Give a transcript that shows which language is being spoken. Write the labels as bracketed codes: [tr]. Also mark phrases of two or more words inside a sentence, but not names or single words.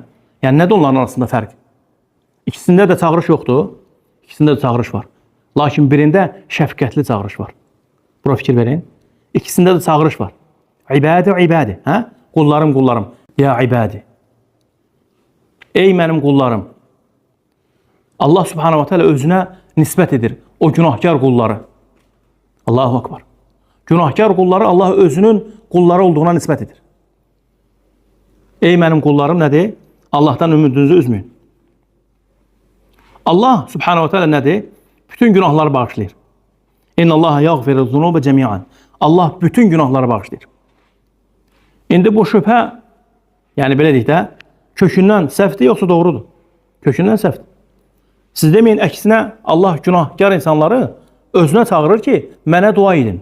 [az] Yəni, nədir onların arasında fərq? İkisində də çağırış yoxdur. İkisində də çağırış var. Lakin birində şəfqətli çağırış var. Bura fikir verin. İkisində də çağırış var. [ar] عبادي، عبادي. [az] Hə? Qullarım, qullarım. [ar] يا عبادي. [az] Ey mənim qullarım. Allah [ar] سبحانه وتعالى [az] özünə nisbət edir o günahkar qulları. [ar] الله أكبر. [az] Günahkar qulları Allah özünün qulları olduğuna nisbət edir. Ey mənim qullarım nədir? Allahdan ümidinizi üzməyin. Allah [ar] سبحانه وتعالى [az] nədir? Bütün günahları bağışlayır. [ar] إن الله يغفر الذنوب جميعا. [az] Allah bütün günahları bağışlayır. İndi bu şübhə, yəni belə deyək də, kökündən səhvdir yoxsa doğrudur? Kökündən səhvdir. Siz deməyin, əksinə Allah günahkar insanları özünə çağırır ki, mənə dua edin.